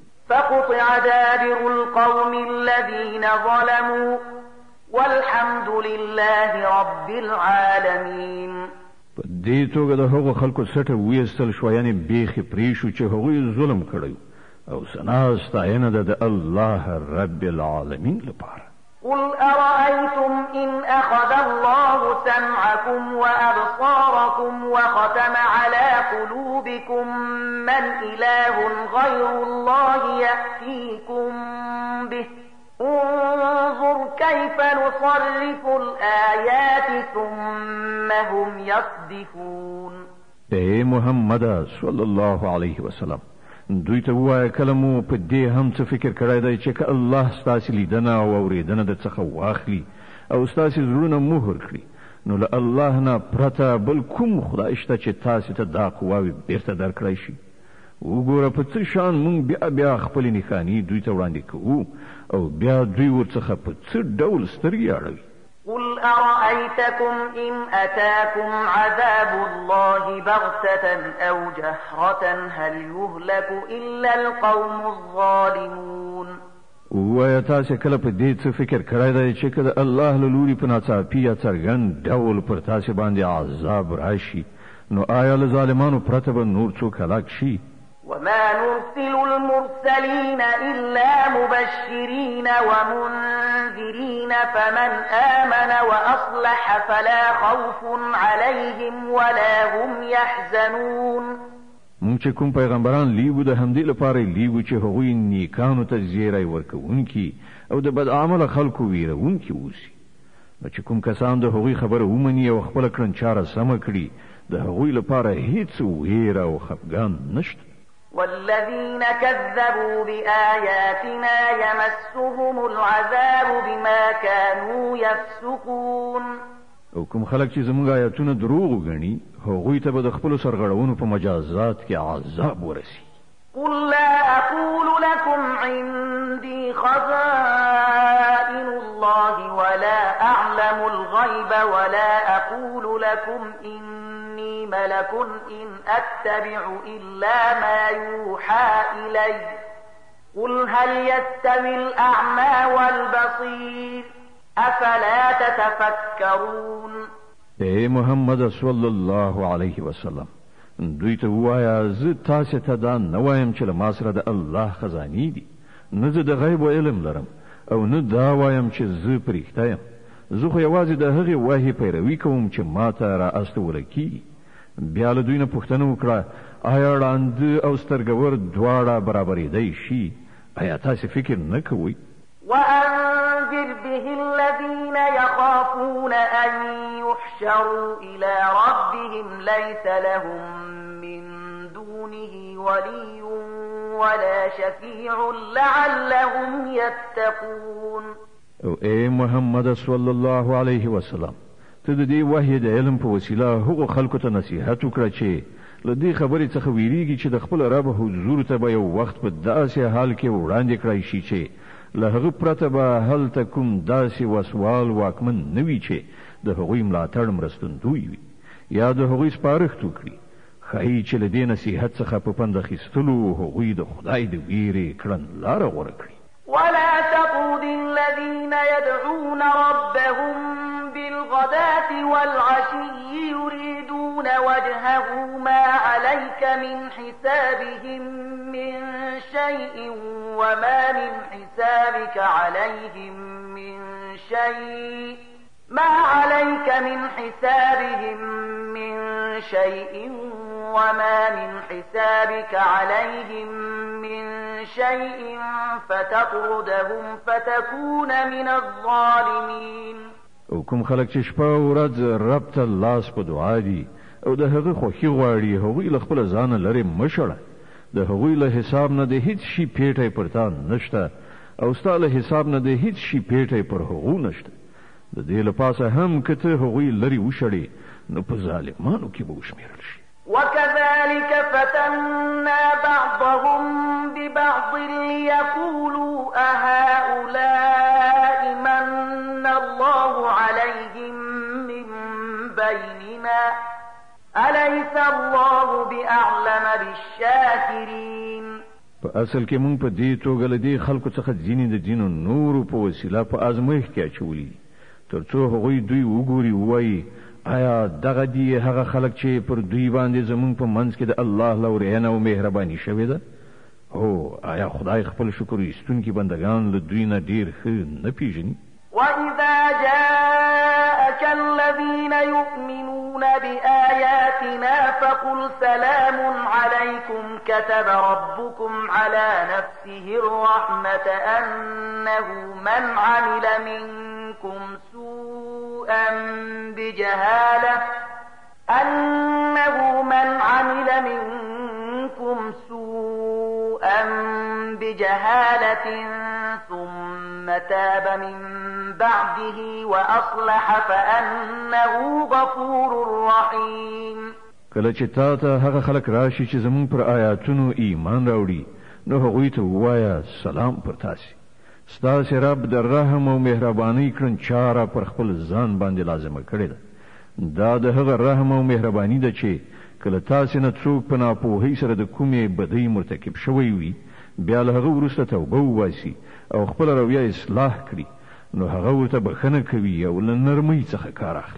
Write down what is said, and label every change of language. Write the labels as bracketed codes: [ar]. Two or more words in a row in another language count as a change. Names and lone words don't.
[ar] فقطع دابر القوم الذين ظلموا والحمد لله رب العالمين [ps] په دې توګه د هغو خلکو سټه ویستل شوه یعنې بیخي پرې شو چې هغوی ظلم کړی او ثنا ستاینه ده د الله [ar] رب العالمین [ps] لپاره [ar] قل أرأيتم إن أخذ الله سمعكم وأبصاركم وختم على قلوبكم من إله غير الله يأتيكم به انظر كيف نصرف الآيات ثم هم يصدفون [ps] اے محمد [ar] صلی الله علیه وسلم [ps] دوی ته ووایه کله مو په دې هم څه فکر کړی دی چې که الله ستاسې لیدنه او اورېدنه در څخه واخلي او ستاسې زړونه مهر کړي نو له الله نه پرته بل کوم خدای شته چې تاسې ته دا قواوې بیرته درکړی شي وګوره په څه شان مونږ بیا خپلې نښانې دوی ته وړاندې کوو او بیا دوی ورڅخه په څه ډول سترګې اړوي [ar] قل أرأيتكم إن أتاكم عذاب الله بغتة أو جهرة هل يهلك إلا القوم الظالمون [ps] ووایه تاسې کله په دې څه فکر کړی دی چې که د الله له لوري په ناڅاپي یا څرګند ډول پر تاسې باندې عذاب راشي نو آیا له ظالمانو پرته به نور څوک هلاک شي [ar] وما نرسل المرسلين إلا مبشرين ومنذرين فمن آمن وأصلح فلا خوف عليهم ولا هم يحزنون [ps] مونږ چې کوم پیغمبران لیږو د همدې لپاره لیږو چې هغوی نیکانو ته زیری ورکوونکي او د بد عمله خلکو ویرونکي اوسي نو چې کوم کسان د هغوی خبره ومني او خپله کړنچاره سمه کړي د هغوی لپاره هیڅ ویره او خفګان نشته [ar] والذين كذبوا بآياتنا يمسهم العذاب بما كانوا يفسقون [ps] او کوم خلک چې زموږ آیاتونه دروغ وګڼي هغوی ته به د خپلو سرغړونو په مجازات کې عذاب ورسي [ar] قل لا أقول لكم عندي خزائن الله ولا أعلم الغيب ولا أقول لكم إني ملك إن أتبع إلا ما يوحى إلي قل هل يستوي الأعمى والبصير أفلا تتفكرون [ps] اے محمد [ar] صلی الله علیه وسلم [ps] دوی ته ووایه زه تاسې ته دا نه وایم چې له ما سره د الله خزانې دي نه زه د غیب علم لرم او نه دا وایم چې زه په رښتیا یم زه خو یوازې د هغې وحي پیروي کوم چې ما ته را استوله کیږي. بیا له دوی نه پوښتنه وکړه آیا ړانده او سترګور دواړه برابرېدی شي؟ آیا تاسې فکر نه کوئ؟ [ar] وأنذر به الذين يخافون أن يحشروا إلى ربهم ليس لهم من دونه ولي ولا شفيع لعلهم يتقون. [ps] او اے محمد [ar] صلی الله علیه وسلم، [ps] ته د دې وحی د علم په وسیله هغو خلکو ته نصیحت وکړه چې له دې خبرې څخه ویریږي چې د خپل رب حضور ته به یو وخت په داسې حال کې وړاندې کړی شي چې له هغه پرته به هلته کوم داسې وسوال واکمن نه وي چې د هغوی ملاتړ مرستندوی وي یا د هغوی سپارښت وکړي. ښایي چې له دې نصیحت څخه په پند اخیستلو هغوی د خدای د ویرې کړنلاره غوره کړي. [ar] ولا تطرد الذين يدعون ربهم بالغداة والعشي يريدون وجهه ما عليك من حسابهم من شيء وما من حسابك عليهم من شيء ما عليك من حسابهم من شيء وما من حسابك عليهم من شيء فتطردهم فتكون من الظالمين. [ps] او کوم خلک چې شپه او ورځ رب ته لاس په دعا دي او د هغه خوښي غواړي هغوی له خپل ځانه لرې مه شړه. د هغوی له حساب نه د هیڅ شي پیټی پر تا نشته او ستا له حساب نه د هیڅ شي پیټی پر هغو نشته. د دې له پاسه هم که ته هغوی لرې وشړې نو په ظالمانو کې به وشمېرل شي. [ar] وكذلك فتنا بعضهم ببعض ليقولوا أهؤلاء من الله عليهم من بيننا أليس الله بأعلم بالشاكرين. [ps] په اصل کې مونږ په دې توګه له دې خلکو څخه ځینې د دینو نورو په وسیله په ازمایښت کې اچولي تر څو هغوی دوی وګوري ووایي آیا دغه دی هغه خلک چې پر دوی باندې زمونږ په منځ کې د الله لورینه او مهرباني شوې ده؟ هو آیا خدای خپل شکر ایستونکي بندگان له دوی نه ډېر ښه نه پیژني؟ [ar] وإذا جاءك الذين يؤمنون بآياتنا فقل سلام عليكم كتب ربكم على نفسه الرحمة أنه من عمل منكم سوءا بجهالة ثم تاب من بعده وأصلح فأنه غفور رحيم. [ps] کله چې تا ته هغه خلک راشي چې زمون پر آیاتونو ایمان راوړي نو هغوی ته ووایه سلام پر تاسې. ستاسې رب د رحم او مهربانۍ کړنچاره پر خپل ځان باندې لازمه کړې ده. دا د هغه رحم او مهرباني ده چې کله تاسې نه څوک په ناپوهۍ سره د کومې بدۍ مرتکب شوی وي بیا له هغه وروسته توبه وباسي او خپل رویه اصلاح کړي نو هغه ورته بخښنه کوي او له نرمۍ څخه کار اخلي.